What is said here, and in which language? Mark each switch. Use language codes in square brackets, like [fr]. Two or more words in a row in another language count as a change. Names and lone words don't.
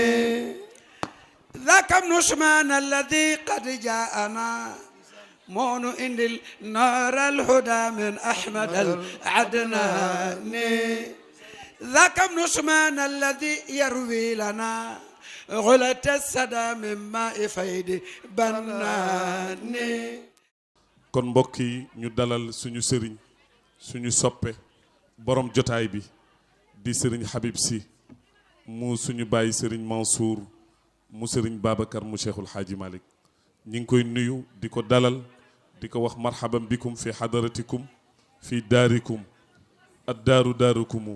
[ar] ذاك ابن عثمان الذي قد جاءنا مون إن النار الهدى من أحمد العدناني ذاك ابن عثمان الذي يروي لنا غلة السدى من ماء فيد بناني [wo] kon mbokk yi ñu dalal suñu sëriñ suñu soppe borom jotaay bi di sëriñ Habib Sy mu suñu bàyyi sëriñ Mansour mu sëriñ Babacar mu Cheikhul Hadji Malick ñi ngi koy nuyu di ko dalal di ko wax [ar] مرحبا بكم في حضرتكم في داركم الدار داركم